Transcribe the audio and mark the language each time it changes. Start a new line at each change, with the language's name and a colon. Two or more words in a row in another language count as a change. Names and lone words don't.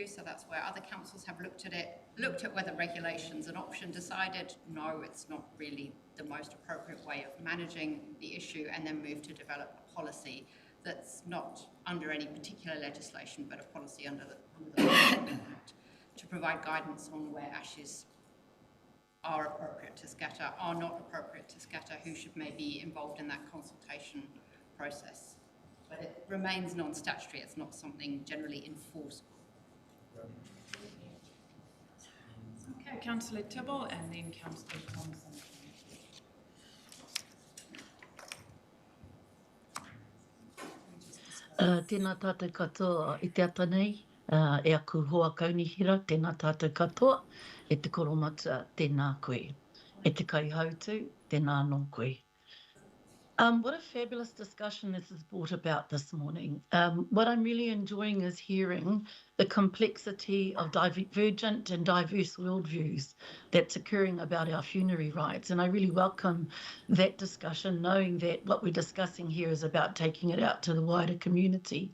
English: So that's where other councils have looked at it, looked at whether regulation's an option, decided no, it's not really the most appropriate way of managing the issue, and then moved to develop a policy that's not under any particular legislation, but a policy under the Act to provide guidance on where ashes are appropriate to scatter, are not appropriate to scatter, who should maybe be involved in that consultation process. But it remains non-statutory, it's not something generally enforceable. Okay, Councillor Tibble and then Councillor Thompson.
Māori: Tēnā tātou katoa I te ata nei, e aku hoa kaunihira, tēnā tātou katoa, e te koromata, tēnā koe. E te kaihautu, tēnā anō koe.
English: What a fabulous discussion this has brought about this morning. What I'm really enjoying is hearing the complexity of divergent and diverse worldviews that's occurring about our funerary rites. And I really welcome that discussion, knowing that what we're discussing here is about taking it out to the wider community.